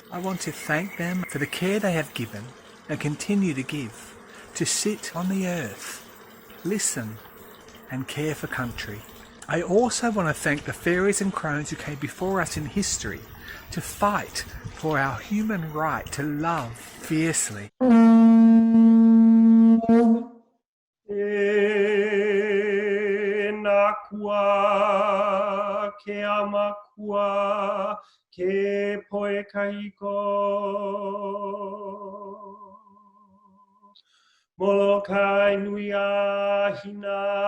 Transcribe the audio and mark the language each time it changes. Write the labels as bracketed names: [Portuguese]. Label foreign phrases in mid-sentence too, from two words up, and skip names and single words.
[English] I want to thank them for the care they have given and continue to give, to sit on the earth, listen and care for country. I also want to thank the fairies and crones who came before us in history to fight for our human right to love fiercely. [Hawaiian] E nakua, ke amakua, ke O Kahiko. Molokai nui a hina.